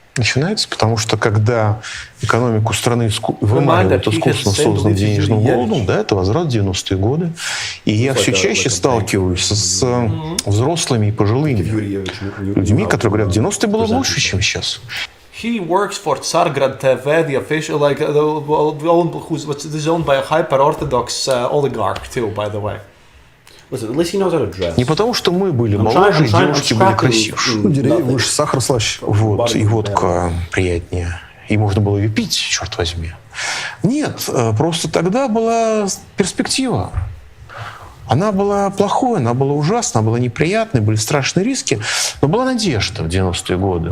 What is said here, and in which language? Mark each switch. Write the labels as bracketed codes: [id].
[ru] Начинается, потому что когда экономику страны выманивают искусственно созданным денежным голодом, да, это возврат в 90-е годы. И я все чаще сталкиваюсь с взрослыми и пожилыми людьми, которые говорят, в 90-е было лучше, чем сейчас. [en] He works for Tsargrad TV, the official, who's owned by a hyper-orthodox oligarch too, by the way. [ru] Не потому, что мы были моложе, девушки были красивше. Ну, деревья выше, сахар слаще. Вот, и водка приятнее. И можно было ее пить, черт возьми. Нет, просто тогда была перспектива. Она была плохой, она была ужасной, она была неприятной, были страшные риски, но была надежда в 90-е годы.